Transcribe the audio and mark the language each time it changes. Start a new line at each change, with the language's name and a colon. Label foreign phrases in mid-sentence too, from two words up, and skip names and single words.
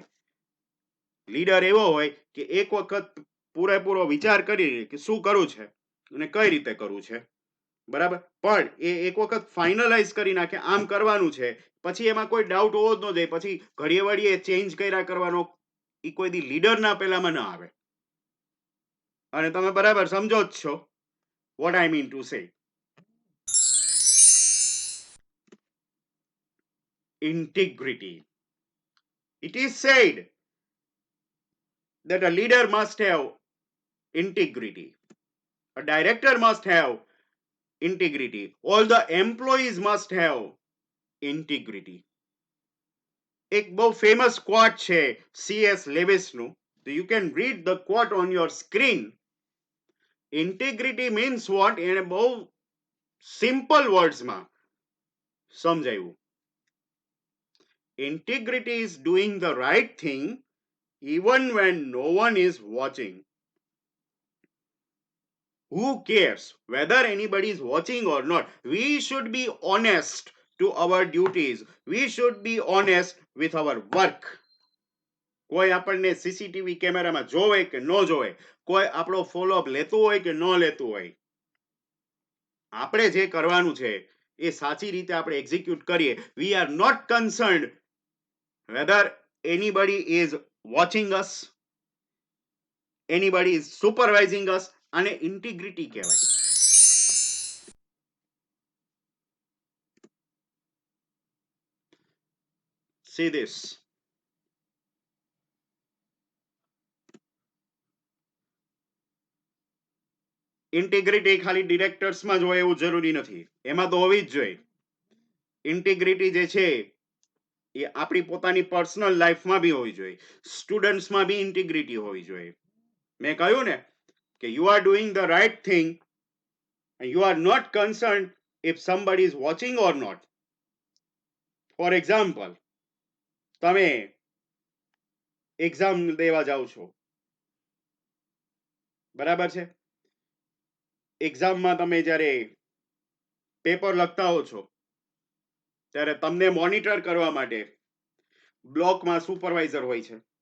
Gujarati: લીડર એવો હોય કે એક વખત પૂરેપૂરો વિચાર કરી કે શું કરવું છે અને કઈ રીતે કરવું છે, બરાબર? પણ એ એક વખત ફાઇનલાઇઝ કરી નાખે આમ કરવાનું છે, પછી એમાં કોઈ ડાઉટ હોવો જ ન જોઈએ. પછી ઘડીએ વળીએ ચેન્જ કર્યા કરવાનો એ કોઈ દી લીડરના પેલામાં ન આવે. અને તમે બરાબર સમજો જ છો
English: what I mean to say. Integrity. It is said that a leader must have integrity. A director must have integrity. All the employees must have integrity.
Gujarati: એક બહુ ફેમસ ક્વોટ છે C.S. લેવિસનું.
English: You can read the quote on your screen. Integrity means what?
Gujarati: એને બહુ
English: simple words-માં
Gujarati: સમજાવ્યું.
English: Integrity is doing the right thing even when no one is watching. Who cares whether anybody is watching or not? We should be honest to our duties. We should be honest with our work.
Gujarati: કોઈ આપણને
English: CCTV camera-માં
Gujarati: જોવે કે ન જોવે, કોઈ આપણો ફોલોઅપ લેતું હોય કે ન લેતું હોય, આપણે જે કરવાનું છે એ સાચી રીતે આપણે એક્ઝિક્યુટ કરીએ.
English: we are not concerned whether anybody is watching us, anybody is supervising us.
Gujarati: અને ઇન્ટિગ્રિટી કહેવાય.
English: See this.
Gujarati: ઇન્ટિગ્રિટી ખાલી ડિરેક્ટર્સમાં જ હોય એવું જરૂરી નથી, એમાં તો હોવી જ જોઈએ. ઇન્ટિગ્રિટી જે છે એ આપણી પોતાની
English: personal life-માં
Gujarati: બી હોવી જોઈએ, સ્ટુડન્ટ્સમાં બી ઇન્ટિગ્રિટી હોવી જોઈએ. મેં કહ્યું ને કે
English: you are doing the right thing and you are not concerned if somebody is watching or not. For example,
Gujarati: તમે એક્ઝામ દેવા જાઓ છો, બરાબર છે? એક્ઝામમાં તમે જ્યારે પેપર લખતા હો છો ત્યારે તમને મોનિટર કરવા માટે બ્લોકમાં સુપરવાઇઝર હોય છે.